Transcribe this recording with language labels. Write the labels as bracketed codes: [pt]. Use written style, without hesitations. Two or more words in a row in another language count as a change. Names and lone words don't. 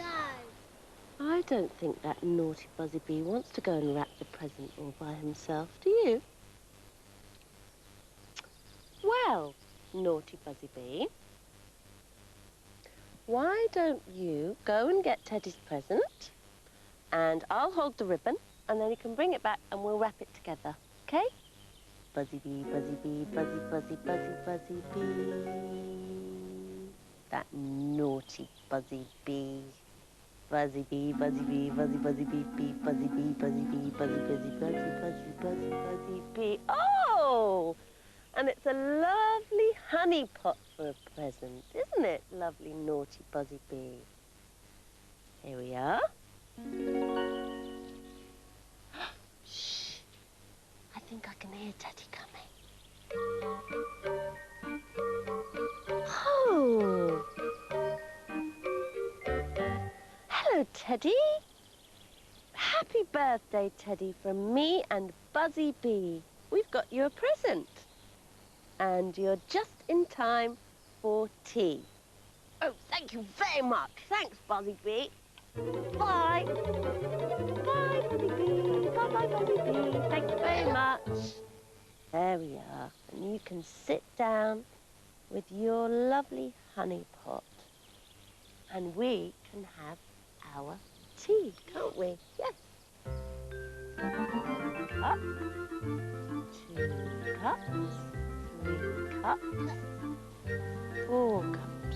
[en] I don't think that naughty Buzzy Bee wants to go and wrap the present all by himself, do you? Well, naughty Buzzy Bee, why don't you go and get Teddy's present, and I'll hold the ribbon, and then you can bring it back and we'll wrap it together, okay? Buzzy Bee, Buzzy Bee, Buzzy, Buzzy, Buzzy, Buzzy Bee. That naughty Buzzy Bee. Buzzy Bee, Buzzy Bee, Buzzy, Buzzy Bee, Bee, Buzzy Bee, Buzzy Bee, Buzzy, Buzzy, Buzzy, Buzzy, Buzzy, Buzzy Bee. Oh! And it's a lovely honey pot for a present, isn't it? Lovely, naughty Buzzy Bee. Here we are. Shh. I think I can hear Teddy coming. Oh! Hello, Teddy. Happy birthday, Teddy, from me and Buzzy Bee. We've got you a present. And you're just in time for tea. Oh, thank you very much. Thanks, Buzzy Bee. Bye. Bye, Buzzy Bee. Bye-bye, Buzzy Bee. Thank you very much. There we are. And you can sit down with your lovely honey pot. And we can have our tea, can't we? Yes. 1 cup, 2 cups, 3 cups, 4 cups.